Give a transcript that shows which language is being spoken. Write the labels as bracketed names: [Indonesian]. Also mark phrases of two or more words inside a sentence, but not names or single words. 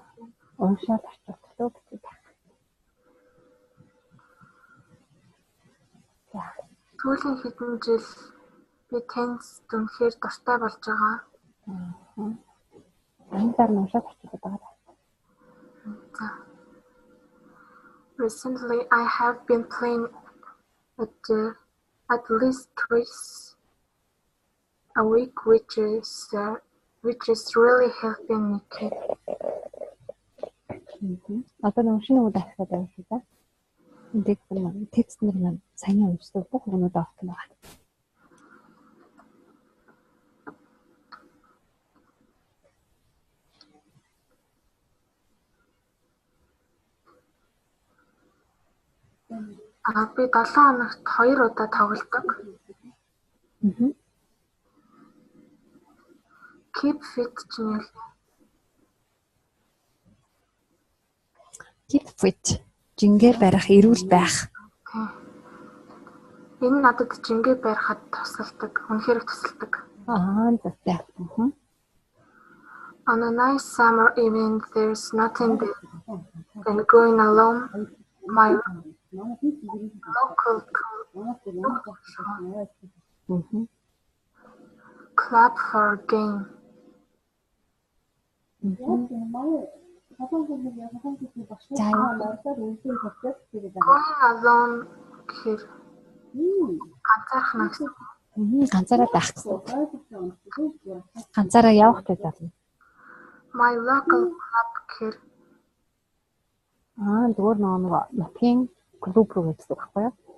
[Mongolian] уншаад орчуулдаг гэж байна. За сүүлийн хэдэн жил би теннис үнэхээр дуртай болж байгаа. Ангаар уншаад орчуулдаг байгаа. За. [English] Recently, I have been playing at least twice a week, which is really helping me keep. [Mongolian] Одоо уншин уу дахиад авчих та. Текст нэр сайн уншдаг бүх юмуд авах юм байна. Би 7 хоногт 2 удаа тоглодог. [English] Keep fit чинь Keep fit. [Mongolian] Жингээр барих, эрүүл байх. Энэ надад жингээ барихад тусалдаг, үнэхээр тусалдаг. Зөв. [English] On a nice summer evening, there's nothing better than going along my local club for a game. Going alone гэхээр [Mongolian] ганцаараа байх гэсэн. Ганцаараа явах гэж байна. [English] My local club гэхээр [Mongolian] зүгээр нөгөө нутгийн клуб руу гэсэн үг байхгүй юу?